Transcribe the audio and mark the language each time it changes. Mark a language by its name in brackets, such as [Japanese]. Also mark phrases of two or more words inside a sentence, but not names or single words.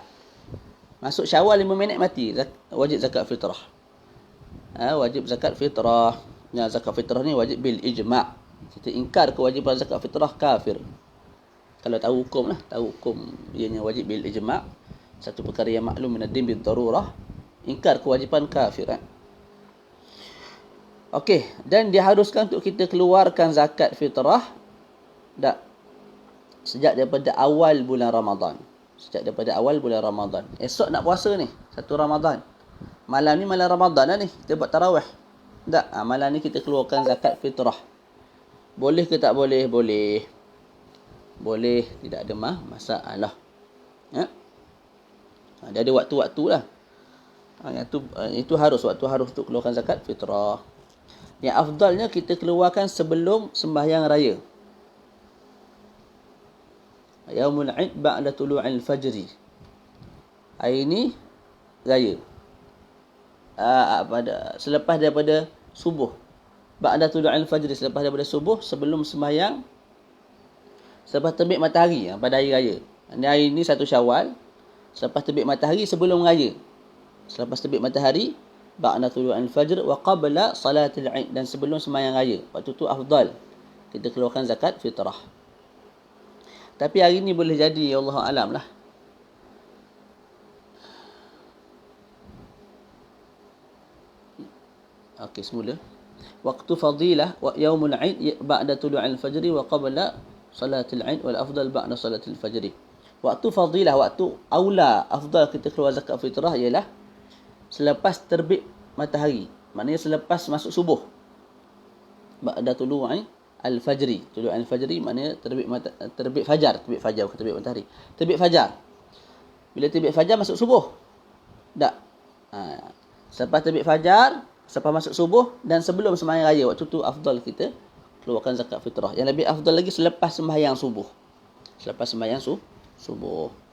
[Malay] Masuk Syawal 5 minit mati, wajib zakat fitrah. Wajib zakat fitrah. Zakat fitrah ni wajib [Arabic] بالإجماع'. [Malay] Kita ingkar kewajipan zakat fitrah, kafir. Kalau tahu hukum lah, tahu hukum ianya wajib [Arabic] بالإجماع', [Malay] satu perkara yang [Arabic] معلوم من الدين بالضرورة, [Malay] ingkar kewajipan kafir. Okey, dan diharuskan untuk kita keluarkan zakat fitrah sejak daripada awal bulan Ramadan. Sejak daripada awal bulan Ramadan. Esok nak puasa ni, 1 Ramadan. Malam ni malam Ramadan lah ni, kita buat tarawih. Malam ni kita keluarkan zakat fitrah. Boleh ke tak boleh? Boleh. Boleh, tidak ada masalah. Dia ada waktu-waktu lah. Itu harus, waktu harus untuk keluarkan zakat fitrah. Yang afdalnya kita keluarkan sebelum sembahyang raya. [Arabic] يوم العيد بعد طلوع الفجر. [Malay] Hari ni raya. Selepas daripada subuh. [Arabic] بعد طلوع الفجر, [Malay] selepas daripada subuh, sebelum sembahyang, selepas terbit matahari pada hari raya. Hari ni 1 Syawal, selepas terbit matahari sebelum raya. Selepas terbit matahari, [Arabic] بعد طلوع الفجر وقبل صلاة العيد, [Malay] dan sebelum sembahyang raya. Waktu tu afdal kita keluarkan zakat fitrah. Tapi hari ni boleh jadi, [Arabic] الله أعلم [Malay] lah. Okey, semula. [Arabic] وقت الفضيلة ويوم العيد بعد طلوع الفجر وقبل صلاة العيد والأفضل بعد صلاة الفجر. [Malay] Waktu fadilah, waktu aula, afdal kita keluar zakat fitrah ialah selepas terbit matahari. [Arabic] Maknanya selepas masuk subuh. بعد طلوع الفجر. طلوع الفجر [Malay] maknanya terbit fajar, bukan terbit matahari. Terbit fajar. Bila terbit fajar masuk subuh. Tak. Selepas terbit fajar, selepas masuk subuh dan sebelum sembahyang raya, waktu tu afdal kita keluarkan zakat fitrah. Yang lebih afdal lagi selepas sembahyang subuh. Selepas sembahyang subuh.